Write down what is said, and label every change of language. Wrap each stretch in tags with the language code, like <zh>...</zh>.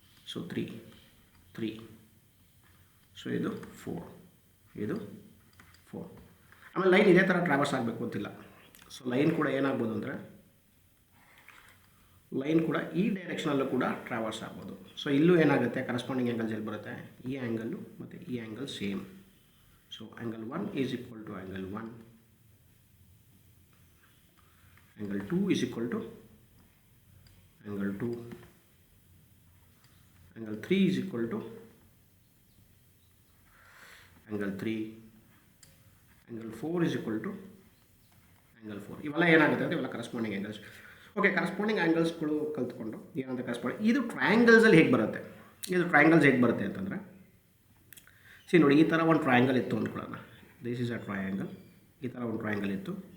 <kn>So 3, so ಇದು 4, ಇದು 4. ಆಮೇಲೆ ಲೈನ್ ಇದೇ ಥರ ಟ್ರಾವರ್ಸ್ ಆಗಬೇಕು ಅಂತಿಲ್ಲ. ಸೊ ಲೈನ್ ಕೂಡ ಏನಾಗ್ಬೋದು ಅಂದರೆ ಲೈನ್ ಕೂಡ ಈ ಡೈರೆಕ್ಷನಲ್ಲೂ ಕೂಡ ಟ್ರಾವರ್ಸ್ ಆಗ್ಬೋದು. ಸೊ ಇಲ್ಲೂ ಏನಾಗುತ್ತೆ ಕರಸ್ಪಾಂಡಿಂಗ್ ಆ್ಯಂಗಲ್ಸ್ ಎಲ್ಲಿ ಬರುತ್ತೆ, ಈ ಆ್ಯಂಗಲ್ಲು ಮತ್ತು ಈ angle same.</kn> <en>So angle 1 is equal to angle 1, angle 2 is equal to angle 2, angle 3 is equal to angle 3, angle 4 is equal to angle 4.</en> <kn>ಇವೆಲ್ಲ ಏನಾಗುತ್ತೆ ಅಂದರೆ ಇವೆಲ್ಲ ಕರಸ್ಪಾಂಡಿಂಗ್ ಆ್ಯಂಗಲ್ಸ್. ಓಕೆ, ಕರಸ್ಪಾಂಡಿಂಗ್ ಆ್ಯಂಗಲ್ಸ್ಗಳು ಕಲ್ತ್ಕೊಂಡು ಏನಂತ ಕರಸ್ಪಾಂಡಿಂಗ್ ಇದು ಟ್ರಯಾಂಗಲ್ಸಲ್ಲಿ ಹೇಗೆ ಬರುತ್ತೆ, ಇದು ಟ್ರಯಾಂಗಲ್ಸ್ ಹೇಗೆ ಬರುತ್ತೆ ಅಂತಂದರೆ ನೋಡಿ ಈ ಥರ ಒಂದು ಟ್ರಯಾಂಗಲ್ ಇತ್ತು ಅಂದ್ಕೊಳ್ಳೋಣ.</kn> <en>This is a triangle.</en> <kn>ಈ ಥರ ಒಂದು ಟ್ರಯಾಂಗಲ್ ಇತ್ತು.</kn>